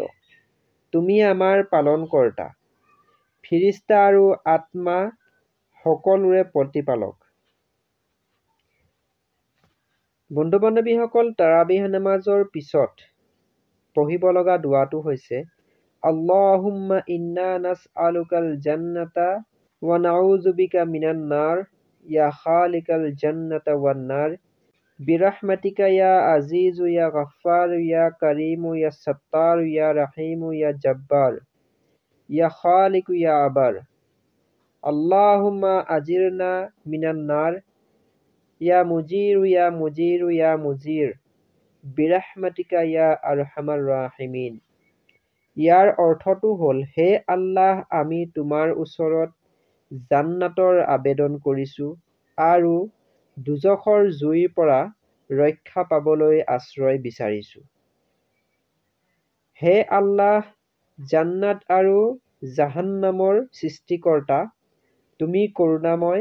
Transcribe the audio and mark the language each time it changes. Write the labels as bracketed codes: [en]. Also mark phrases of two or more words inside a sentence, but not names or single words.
[as] তুমি আমাৰ পালনকৰ্তা, ফিৰিষ্টা আৰু আত্মা সকলোৰে প্ৰতিপালক। বন্ধু-বান্ধৱীসকল, তাৰাবিহ নামাজৰ পিছত পঢ়িব লগা দুৱাটো হৈছে [ar] اللهم إنا نسألك الجنة ونعوذ بك من النار يا خالق الجنة والنار برحمتك يا عزيز يا غفار يا كريم يا ستار يا رحيم يا جبار يا خالق يا بار. اللهم أجرنا من النار يا مجير يا مجير يا مجير برحمتك يا أرحم الراحمين. [as] ইয়াৰ অৰ্থটো হ'ল, হে আল্লাহ, আমি তোমাৰ ওচৰত জান্নাতৰ আবেদন কৰিছোঁ আৰু দোজখৰ জুইৰ পৰা ৰক্ষা পাবলৈ আশ্ৰয় বিচাৰিছোঁ। হে আল্লাহ, জান্নাত আৰু জাহান্নামৰ সৃষ্টিকৰ্তা, তুমি কৰুণাময়।